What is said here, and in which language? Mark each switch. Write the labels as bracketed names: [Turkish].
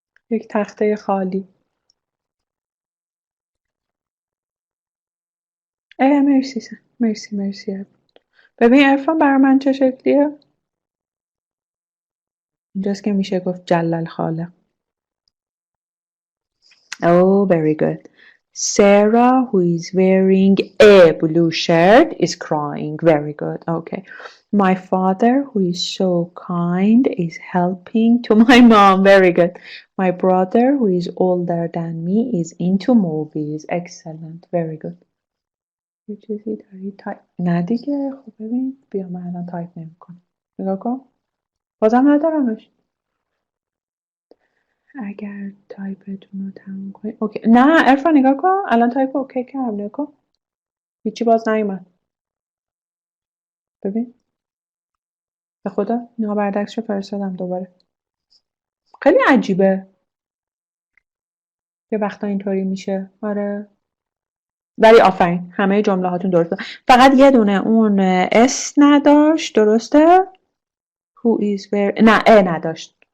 [Persian] یک تخته خالی. مرسی مرسی. ببین عرفان برای من چه شکلیه؟ اینجاست که میشه گفت جلل خاله. [English] Oh, very good. Sarah, who is wearing a blue shirt, is crying. Very good. Okay. My father, who is so kind, is helping to my mom. Very good. My brother, who is older than me, is into movies. Excellent. Very good. [Persian] یه چیزی داری تایپ نه دیگه. خب ببین بیا من الان تایپ نمی‌کنم. نگاه کن. بازم ندارمش. اگر تایپتون رو تموم کنید اوکی. نه عرفان نگاه کن. الان تایپ اوکی کردم. نگاه کن. هیچی باز نیومد. ببین به خدا اینا بردکش رو فرستادم دوباره. خیلی عجیبه یه وقتا اینطوری میشه. آره ولی آفرین همه جمله هاتون درسته. فقط یه دونه اون اس نداشت. درسته؟ [English] Who is very [Persian] نه نداشت.